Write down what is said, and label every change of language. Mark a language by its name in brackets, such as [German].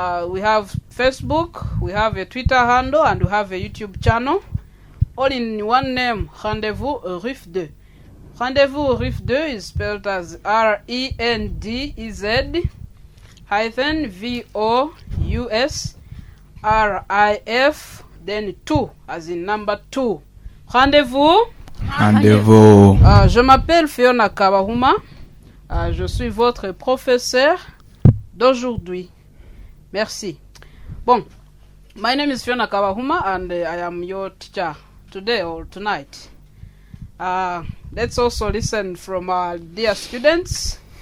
[English] We have Facebook, we have a Twitter handle, and we have a YouTube channel, all in one name, Rendezvous RIF 2. Rendezvous RIF 2 is spelled as RENDEZ hyphen VOUS RIF then 2 as in number 2. [French] Rendezvous. Rendezvous. Je m'appelle Fiona Kabahuma. Je suis votre professeur d'aujourd'hui. Merci. [English] Bon, my name is Fiona Kabahuma and I am your teacher today or tonight. Let's also listen from our dear students.